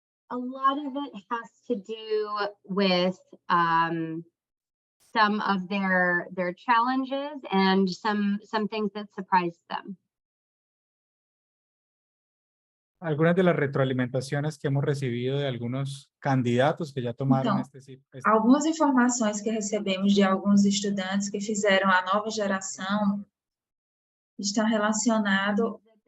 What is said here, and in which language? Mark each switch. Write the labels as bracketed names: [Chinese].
[English] A lot of it has to do with some of their challenges and some things that surprised them. [Spanish] Algunas de las retroalimentaciones que hemos recibido de algunos candidatos que ya tomaron [Portuguese] algumas informações que recebemos de alguns estudantes que fizeram a nova geração está relacionado